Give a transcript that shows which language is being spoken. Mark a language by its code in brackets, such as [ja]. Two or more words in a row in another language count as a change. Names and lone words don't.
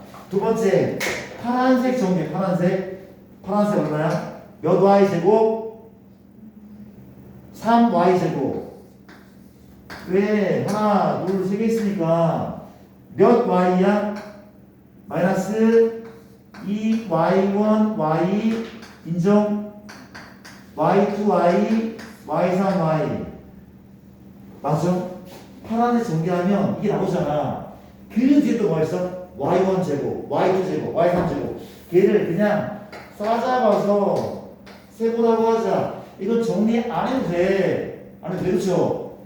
[ko] 두 번째 파란색 정리. 파란색 얼마야? 몇 y 제곱? 3y 제곱. 왜? 하나, 둘, 세 개 있으니까 몇 y야? 마이너스 2y1 y 인정? y2y y3y 맞죠? 파란색 정리하면 이게 나오잖아. 그 뒤에 또 뭐 있어? y1 제곱, y2 제곱, y3 제곱. 걔를 그냥 싸잡아서 세보라고 하자. 이건 정리 안 해도 돼. 안 해도 돼. 그렇죠?